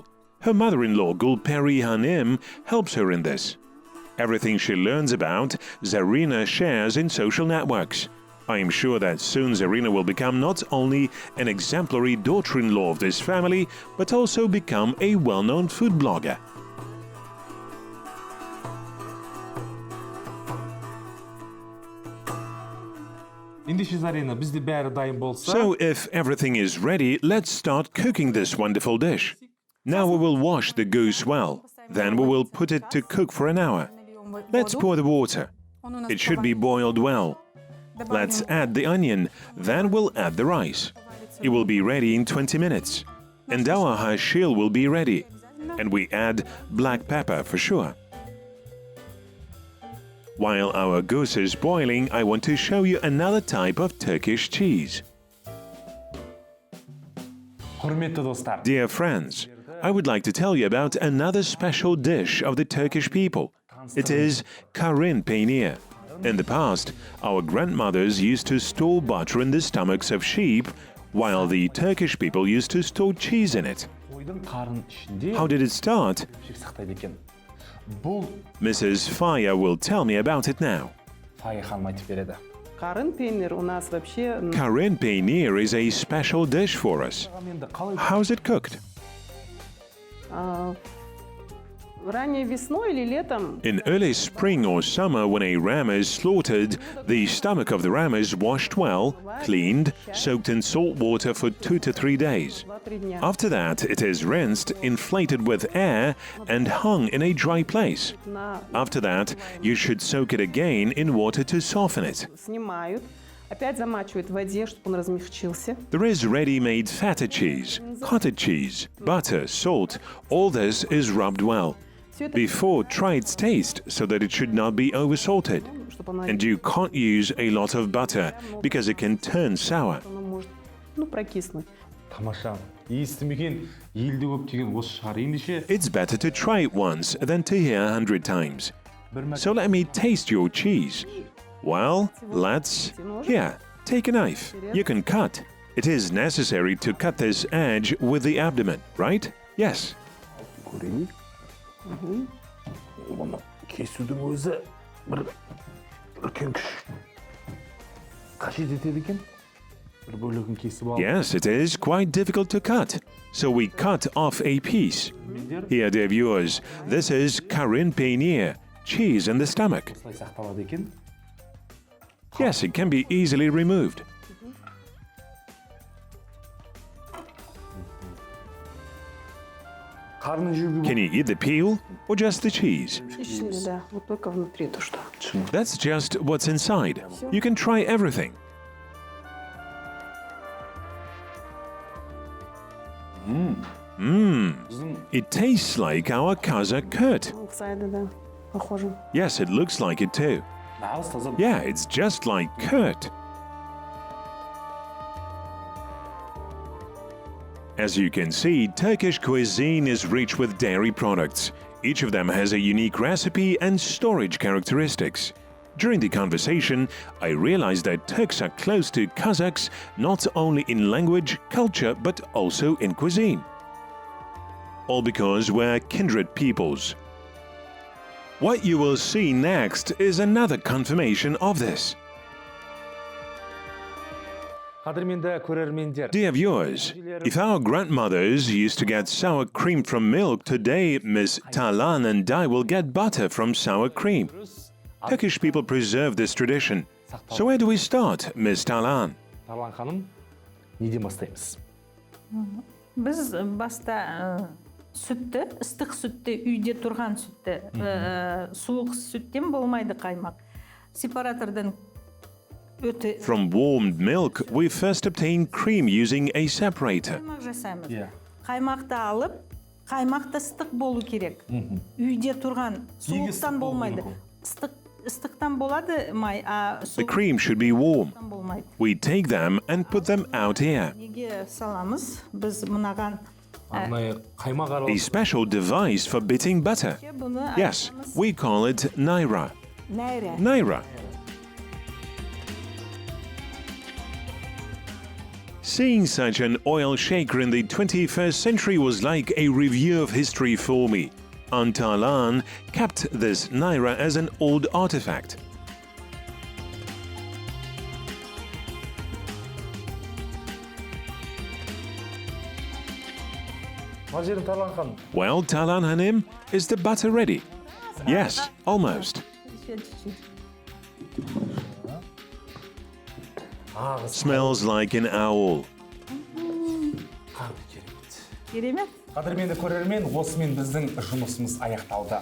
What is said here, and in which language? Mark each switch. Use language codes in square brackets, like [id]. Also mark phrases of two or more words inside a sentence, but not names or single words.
[en] Her mother-in-law Gulperi Hanim helps her in this. Everything she learns about, Zarina shares in social networks. I am sure that soon Zarina will become not only an exemplary daughter-in-law of this family, but also become a well-known food blogger. [kk] Ендеше Зарина, бізде бәрі дайын болса, [en] So if everything is ready, let's start cooking this wonderful dish. Now we will wash the goose well. Then we will put it to cook for an hour. Let's pour the water. It should be boiled well. Let's add the onion, then we'll add the rice. It will be ready in 20 minutes. And our hashil will be ready. And we add black pepper for sure. While our goose is boiling, I want to show you another type of Turkish cheese. [kk] құрметті достар. [en] Dear friends, I would like to tell you about another special dish of the Turkish people. It is karin peynir. In the past, our grandmothers used to store butter in the stomachs of sheep, while the Turkish people used to store cheese in it. [kk] Қойдың қарын ішінде [en] How did it start? [kk] шек сақтайды екен. Бұл [en] Mrs. Faya will tell me about it now. [kk] Фая ханым айтып береді. [ru] Карын пейнер у нас вообще [en] Karin peynir is a special dish for us. [kk] Енді қалай [en] How's it cooked? [ru] Ранней весной или летом [en] In early spring or summer, when a ram is slaughtered, the stomach of the ram is washed well, cleaned, soaked in salt water for 2 to 3 days. [ru] 2-3 дня. [en] After that, it is rinsed, inflated with air, and hung in a dry place. [ru] На- [en] After that, you should soak it again in water to soften it. [ru] Снимают, опять замачивают в воде, чтобы он размягчился. [en] There is ready-made feta cheese, cottage cheese, butter, salt. All this is rubbed well. [ru] Все это, [en] Before, try its taste so that it should not be oversalted. [ru] чтобы оно, [en] And you can't use a lot of butter because it can turn sour. [ru] оно может, прокиснуть. [kk] Тамаша. Естімеген елде көп деген осы шығар. Ендеше [en] It's better to try it once than to hear 100 times. So let me taste your cheese. Well, let's... Here, take a knife. You can cut. It is necessary to cut this edge with the abdomen, right? Yes. [kk] көрейік. Оны кесудің өзі бір үлкен күш. Қажет етеді екен. Бір бөлігін кесіп алып. [en] Yes, it is quite difficult to cut. So we cut off a piece. Here, dear viewers, this is karin peynir, cheese in the stomach. [kk] Осылай сақталады екен. [en] Yes, it can be easily removed. [kk] Қарның жеуге [en] Can you eat the peel or just the cheese? [tr] Içinde, [ru] да, вот только внутри то, что. [en] That's just what's inside. You can try everything. It tastes like our Kazakh kurt. [ru] Сайда, да, похоже. [en] Yes, it looks like it too. [kk] нағыз таза. [en] Yeah, it's just like kurt. As you can see, Turkish cuisine is rich with dairy products. Each of them has a unique recipe and storage characteristics. During the conversation, I realized that Turks are close to Kazakhs not only in language, culture, but also in cuisine. All because we're kindred peoples. What you will see next is another confirmation of this. [kk] Қадірменді көрермендер. [en] Dear viewers, if our grandmothers used to get sour cream from milk, today Miss Talan and I will get butter from sour cream. Turkish people preserve this tradition. So where do we start, Miss Talan? [kk] Тарлан ханым, неден бастаймыз? Біз баста сүтті, ыстық сүтті, үйде тұрған сүтті, суық сүттен болмайды қаймақ. Сепаратордан өте [en] From warmed milk, we first obtain cream using a separator. [kk] қаймақ жасаймыз. Иә. Қаймақты алып, қаймақты ыстық болу керек. Үйде тұрған суықтан болмайды. Ыстықтан болады май, а [en] The cream should be warm. [kk] суықтан болмайды. [en] We take them and put them out here. [kk] Неге саламыз? Біз мынаған Арнайы қаймақ [en] A [kk] аралас. [en] special device for bitting butter. [kk] бұны [en] Yes, we call it naira. [kk] нәйрә. [en] Naira. Seeing such an oil shaker in the 21st century was like a review of history for me. Antalan kept this naira as an old artifact. [kk] Мына жерін Тарлан ханым. [en] Well, Talan Hanim, is the butter ready? Yes, almost. [kk] Ағыз. [en] Smells like an owl. [kk] Қандай керемет. Керемет. Қадірменді көрермен, осымен біздің жұмысымыз аяқталды.